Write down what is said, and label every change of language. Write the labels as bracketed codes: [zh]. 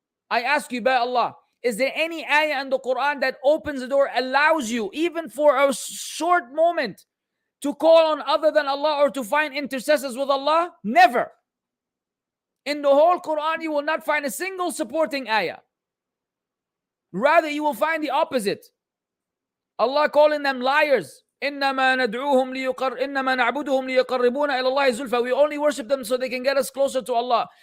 [en] I ask you by Allah, is there any ayah in the Quran that opens the door, allows you, even for a short moment, to call on other than Allah or to find intercessors with Allah? Never. In the whole Quran, you will not find a single supporting ayah. Rather, you will find the opposite. Allah calling them liars. [ar] إنما نعبدهم ليقربونا إلى الله زلفى. [en] We only worship them so they can get us closer to Allah.